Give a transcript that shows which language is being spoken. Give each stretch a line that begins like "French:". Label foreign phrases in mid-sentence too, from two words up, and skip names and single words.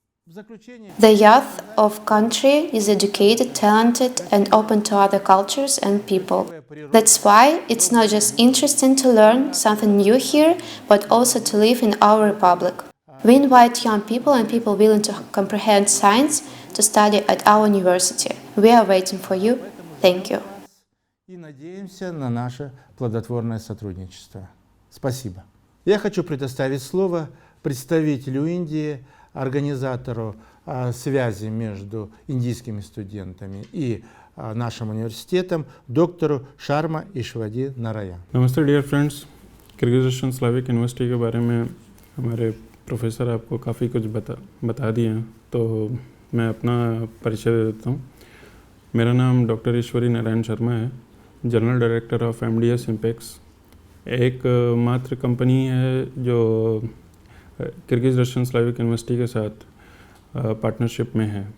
English: The youth of country is educated, talented and open to other cultures and people. That's why it's not just interesting to learn something new here, but also to live in our republic. We invite young people and people willing to comprehend science to study at our university. We are waiting for you. Thank you.
Russian: И надеемся на наше плодотворное сотрудничество. Спасибо. Я хочу предоставить слово представителю Индии, организатору связи между индийскими студентами и нашим университетом, доктору Sharma Ishwadi Narayan.
Hindi: नमस्ते
English: dear friends,
Hindi: किर्गिज़स्तान स्लाविक यूनिवर्सिटी के बारे में हमारे प्रोफेसर आपको काफ़ी कुछ बता दिए हैं, तो मैं अपना परिचय दे देता हूँ। मेरा नाम डॉक्टर ईश्वरी नारायण शर्मा है,
English: General Director of
Hindi: एमडीएस इम्पेक्स, एक मात्र कंपनी है जो किर्गिज़स्तान स्लाविक यूनिवर्सिटी के साथ पार्टनरशिप में है।